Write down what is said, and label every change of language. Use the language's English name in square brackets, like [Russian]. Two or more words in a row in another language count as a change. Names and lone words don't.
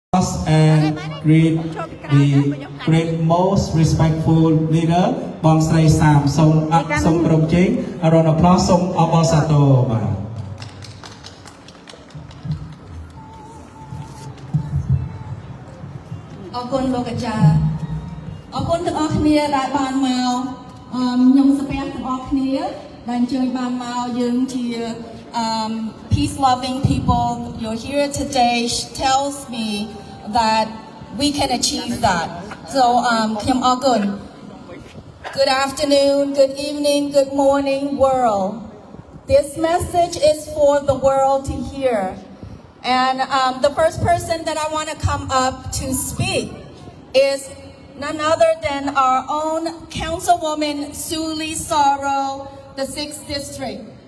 [English] applause and greet the great most respectful leader [Khmer] បងស្រីសាមសូមប្រំជេង [English] a round of applause [Khmer] សូមអបអរសាទរបាទ អរគុណលោកអាចារ្យអរគុណទាំងអស់គ្នាដែលបានមកខ្ញុំស្ពះទាំងអស់គ្នាដែល អញ្ជើញបានមកយើងជា [English] peace loving people you're here today tells me that we can achieve that so [Khmer] ខ្ញុំអរគុណ [English] Good afternoon good evening good morning world this message is for the world to hear and the first person that I want to come up to speak is none other than our own Councilwoman Suli Sorrow, the 6th District.